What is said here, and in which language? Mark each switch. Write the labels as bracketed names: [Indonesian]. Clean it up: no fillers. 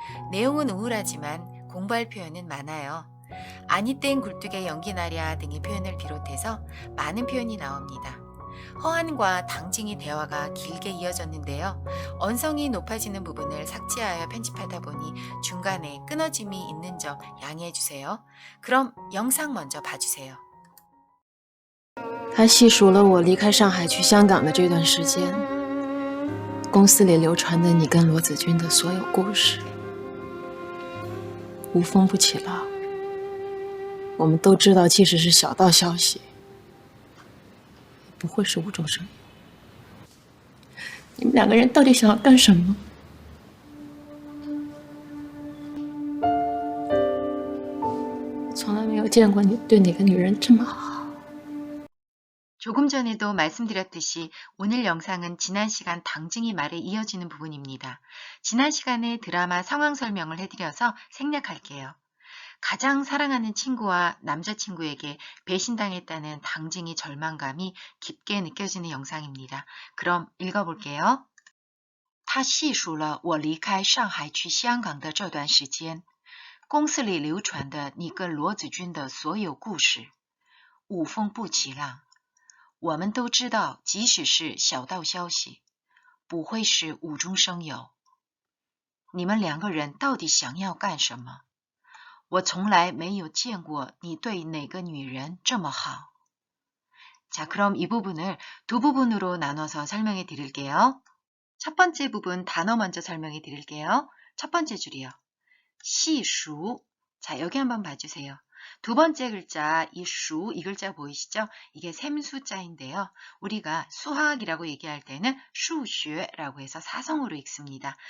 [Korean] 내용은 우울하지만 공부할 표현은 많아요. 아니 땐 굴뚝에 연기 나랴 등의 표현을 비롯해서 많은 표현이 나옵니다. 허한과 당징이 대화가 길게 이어졌는데요. 언성이 높아지는 부분을 삭제하여 편집하다 보니 중간에 끊어짐이 있는 점 양해해 주세요. 그럼 영상 먼저 봐주세요. [Chinese] 他细数了我离开上海去香港的这段时间，公司里流传的你跟罗子君的所有故事，无风不起浪。我们都知道，即使是小道消息，不会是无中生有。你们两个人到底想要干什么？我从来没有见过你对哪个女人这么好。 [Korean] 조금 전에도 말씀드렸듯이 오늘 영상은 지난 시간 당징이 말에 이어지는 부분입니다. 지난 시간에 드라마 상황 설명을 해드려서 생략할게요. 가장 사랑하는 친구와 남자친구에게 배신당했다는 당징이 절망감이 깊게 느껴지는 영상입니다. 그럼 읽어볼게요. [Chinese] 他细数了我离开上海去香港的这段时间，公司里流传的你跟罗子君的所有故事，无风不起浪。我们都知道，即使是小道消息，不会是无中生有。你们两个人到底想要干什么？我从来没有见过你对哪个女人这么好。 [Korean] 자, 그럼 이 부분을 두 부분으로 나눠서 설명해 드릴게요. 첫 번째 부분 단어 먼저 설명해 드릴게요. 첫 번째 줄이요. 시수. 자, 여기 한번 봐주세요. 두 번째 글자, 이 수, 이 글자 보이시죠? 이게 샘수자인데요. 우리가 수학이라고 얘기할 때는 슈슈라고 해서 사성으로 읽습니다.